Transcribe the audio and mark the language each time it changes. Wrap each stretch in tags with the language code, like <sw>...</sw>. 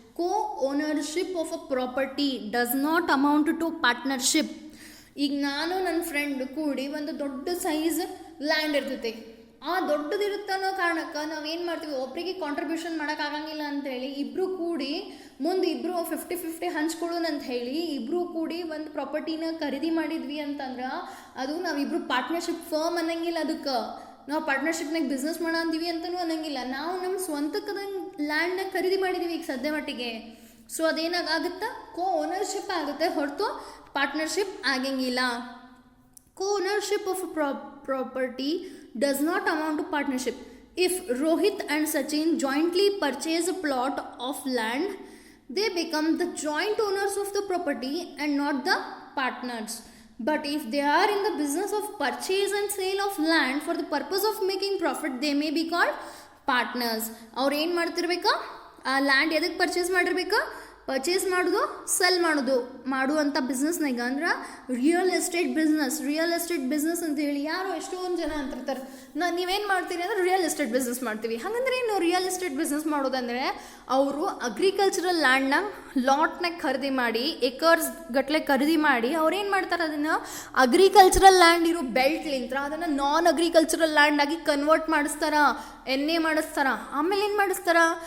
<en>Co-ownership of a property does not amount to partnership.</en> <kn>ಈಗ ನಾನು ನನ್ನ ಫ್ರೆಂಡ್ ಕೂಡಿ ಒಂದು ದೊಡ್ಡ ಸೈಜ್ ಲ್ಯಾಂಡ್ ಇರ್ತೈತಿ. ಆ ದೊಡ್ಡದಿರುತ್ತೆ ಅನ್ನೋ ಕಾರಣಕ್ಕೆ ನಾವೇನು ಮಾಡ್ತೀವಿ, ಒಬ್ಬರಿಗೆ ಕಾಂಟ್ರಿಬ್ಯೂಷನ್ ಮಾಡೋಕ್ಕಾಗಂಗಿಲ್ಲ ಅಂಥೇಳಿ ಇಬ್ಬರು ಕೂಡಿ ಮುಂದೆ ಇಬ್ಬರು 50-50 ಹಂಚ್ಕೊಳ್ಳೋಣ ಅಂತ ಹೇಳಿ ಇಬ್ಬರು ಕೂಡಿ ಒಂದು ಪ್ರಾಪರ್ಟಿನ ಖರೀದಿ ಮಾಡಿದ್ವಿ ಅಂತಂದ್ರೆ ಅದು ನಾವಿಬ್ಬರು ಪಾರ್ಟ್ನರ್ಶಿಪ್ ಫರ್ಮ್ ಅನ್ನಂಗಿಲ್ಲ. ಅದಕ್ಕೆ ನಾವು ಪಾರ್ಟ್ನರ್ಶಿಪ್ನಾಗ ಬಿಸ್ನೆಸ್ ಮಾಡೋ ಅಂತೀವಿ ಅಂತಲೂ ಅನ್ನಂಗಿಲ್ಲ. ನಾವು ನಮ್ಮ ಸ್ವಂತಕ್ಕದಂಗೆ ಲ್ಯಾಂಡ್ನ ಖರೀದಿ ಮಾಡಿದ್ದೀವಿ ಈಗ ಸದ್ಯ ಮಟ್ಟಿಗೆ. ಸೊ ಅದೇನಾಗುತ್ತೆ, co-ownership ಆಗುತ್ತೆ ಹೊರತು ಪಾರ್ಟ್ನರ್ಶಿಪ್ ಆಗಂಗಿಲ್ಲ.</kn> <en>Co-ownership of a property does not amount to partnership. If Rohit and Sachin jointly purchase a plot of land, they become the joint owners of the property and not the partners. But if they are in the business of purchase and sale of land for the purpose of making profit, they may be called partners.</en> <kn>ಅವ್ರು ಏನು ಮಾಡ್ತಿರ್ಬೇಕಾ, ಆ land ಎದಕ್ಕೆ purchase ಮಾಡಿರ್ಬೇಕಾ, purchase ಮಾಡೋದು cell ಮಾಡುವಂಥ ಬಿಸ್ನೆಸ್ನಾಗ ಅಂದ್ರೆ real estate business ಅಂತ ಹೇಳಿ ಯಾರೋ ಎಷ್ಟೊಂದು ಜನ ಅಂತಿರ್ತಾರೆ. ನೀವೇನು ಮಾಡ್ತೀರಿ ಅಂದ್ರೆ ರಿಯಲ್ ಎಸ್ಟೇಟ್ ಬಿಸ್ನೆಸ್ ಮಾಡ್ತೀವಿ. ಹಾಗಂದ್ರೆ ಏನು ರಿಯಲ್ ಎಸ್ಟೇಟ್ ಬಿಸ್ನೆಸ್ ಮಾಡೋದಂದರೆ ಅವರು ಅಗ್ರಿಕಲ್ಚರಲ್ ಲ್ಯಾಂಡ್ನ ಲಾಟ್ನಾಗ ಖರೀದಿ ಮಾಡಿ ಏಕರ್ಸ್ ಗಟ್ಟಲೆ ಖರೀದಿ ಮಾಡಿ ಅವ್ರೇನು ಮಾಡ್ತಾರೆ, ಅದನ್ನು ಅಗ್ರಿಕಲ್ಚರಲ್ ಲ್ಯಾಂಡ್ ಇರೋ ಬೆಲ್ಟ್ಲಿಂತ್ರ ಅದನ್ನು ನಾನ್ ಅಗ್ರಿಕಲ್ಚರಲ್ ಲ್ಯಾಂಡ್ ಆಗಿ ಕನ್ವರ್ಟ್ ಮಾಡಿಸ್ತಾರ, ಎಣ್ಣೆ ಮಾಡಿಸ್ತಾರ. ಆಮೇಲೆ ಏನು ಮಾಡಿಸ್ತಾರ,</kn>